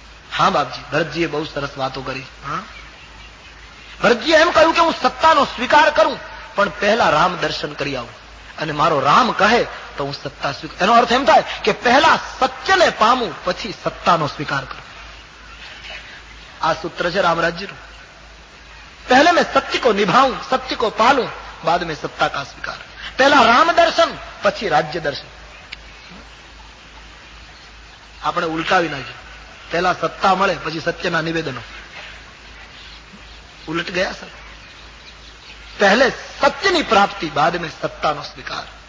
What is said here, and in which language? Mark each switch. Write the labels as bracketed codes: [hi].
[gu] હા બાપજી, ભરતજીએ બહુ સરસ વાતો કરી. ભરતજીએ એમ કહ્યું કે હું સત્તાનો સ્વીકાર કરું, પણ પહેલા રામ દર્શન કરી આવું, અને મારો રામ કહે તો હું સત્તા સ્વીકાર. એનો અર્થ એમ થાય કે પહેલા સત્યને પામું, પછી સત્તાનો સ્વીકાર કરું. આ સૂત્ર છે રામરાજ્યનું. [hi] पहले मैं सत्य को निभाऊं, सत्य को पालूं, बाद में सत्ता का स्वीकार. पहला राम दर्शन, [gu] પછી રાજ્ય દર્શન. આપણે ઉલટાવી નાખ્યું. પહેલા સત્તા મળે, પછી સત્યના નિવેદનો. ઉલટ ગયા સર. પહેલે સત્યની પ્રાપ્તિ, [hi] बाद में [gu] સત્તાનો સ્વીકાર.